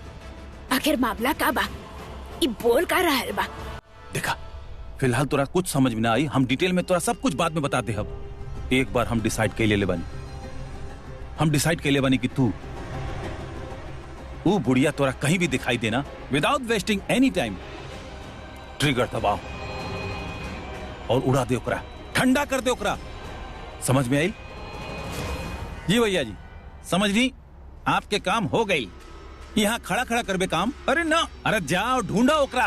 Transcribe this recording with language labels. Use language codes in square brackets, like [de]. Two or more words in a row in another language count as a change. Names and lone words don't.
[bho] आखिर मामला का बा? ये बोल का रहल बा? देखा, फिलहाल तोरा कुछ समझ में ना आई, हम डिटेल में तोरा सब कुछ बाद में बता दे। अब एक बार हम डिसाइड कर ले बानी, हम डिसाइड कर ले बानी कि तू वो बुढ़िया तोरा कहीं भी दिखाई देना, [en] without wasting any time [bho] ट्रिगर दबाओ और उड़ा दे ओकरा, ठंडा कर दे ओकरा। समझ में आई? जी भैया जी, समझ नहीं? आपके काम हो गई। यहाँ खड़ा खड़ा करबे काम? अरे ना, अरे जाओ ढूंढा ओकरा।